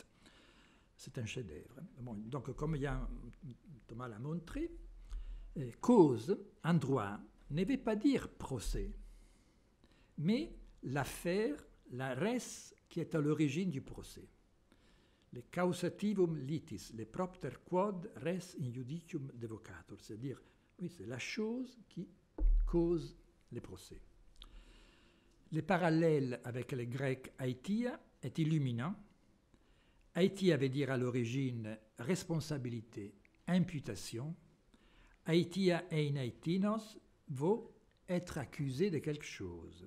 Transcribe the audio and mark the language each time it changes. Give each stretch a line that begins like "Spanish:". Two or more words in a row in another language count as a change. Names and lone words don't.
French: C'est un chef-d'œuvre. Bon, donc, comme Jan Thomas l'a montré, cause, en droit, ne veut pas dire procès, mais l'affaire, la res qui est à l'origine du procès.
Latin: Le causativum litis, le propter quod res in judicium devocatur,
French: c'est-à-dire, oui, c'est la chose qui cause le procès. Le parallèle avec le grec aitia est illuminant. Aitia veut dire à l'origine responsabilité, imputation. Aitia ein aitinos vaut être accusé de quelque chose.